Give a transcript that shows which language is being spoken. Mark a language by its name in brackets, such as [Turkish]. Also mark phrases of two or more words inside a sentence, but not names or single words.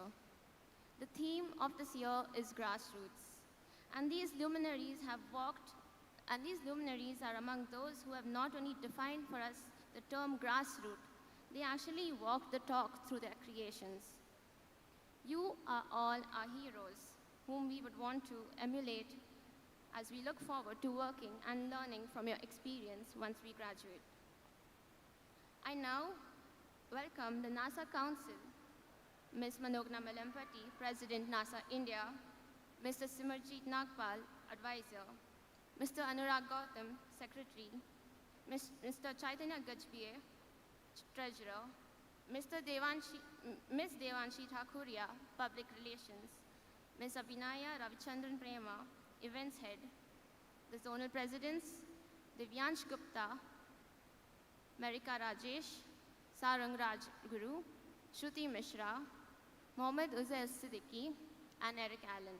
[English] The theme of this year is grassroots, and these luminaries are among those who have not only defined for us the term grassroots, they actually walk the talk through their creations. You are all our heroes, whom we would want to emulate as we look forward to working and learning from your experience once we graduate. I now welcome the NASA Council, Ms. Manogna Malampati, President, NASA India, Mr. Simarjeet Nagpal, Advisor, Mr. Anurag Gautam, Secretary, Mr. Chaitanya Gajbie, Treasurer, Ms. Devanshi Thakuria, Public Relations, Ms. Abhinaya Ravichandran Prema, Events Head, the Zonal Presidents, Divyansh Gupta, Marika Rajesh, Sarang Raj Guru, Shruti Mishra, Mohammad Uzair Siddiqui, and Eric Allen.